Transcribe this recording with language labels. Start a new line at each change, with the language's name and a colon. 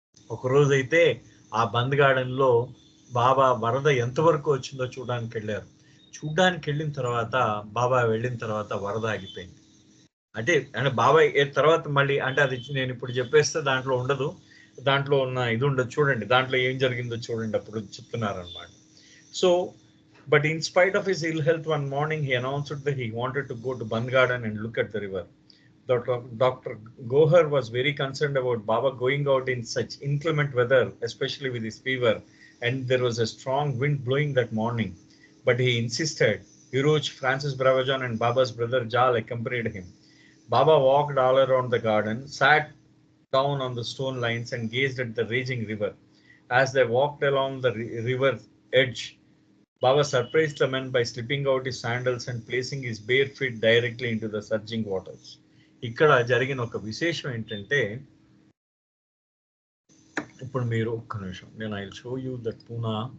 Telugu: ఒక రోజు అయితే ఆ బంద్ గార్డెన్లో బాబా వరద ఎంతవరకు వచ్చిందో చూడడానికి వెళ్ళిన తర్వాత బాబా వెళ్ళిన తర్వాత వరద ఆగిపోయింది. అంటే బాబా తర్వాత మళ్ళీ అంటే అది నేను ఇప్పుడు చెప్పేస్తే దాంట్లో ఉండదు, దాంట్లో ఉన్న ఇది ఉండదు. చూడండి దాంట్లో ఏం జరిగిందో చూడండి, అప్పుడు చెప్తున్నారనమాట.
English: So but in spite of his ill health, one morning he announced that he wanted to go to Bandh Garden and look at the river. Dr. Gohar was very concerned about Baba going out in such inclement weather, especially with his fever, and there was a strong wind blowing that morning. But he insisted. Iruch, Francis Bravajan and Baba's brother Jal accompanied him. Baba walked all around the garden, sat down on the stone lines and gazed at the raging river. As they walked along the river edge, Baba surprised the men by slipping out his sandals and placing his bare feet directly into the surging waters.
Telugu: ఇక్కడ జరిగిన ఒక విశేషం ఏంటంటే, ఇప్పుడు మీరు ఒక్క నిమిషం, నేను
English: I will show you that Poona.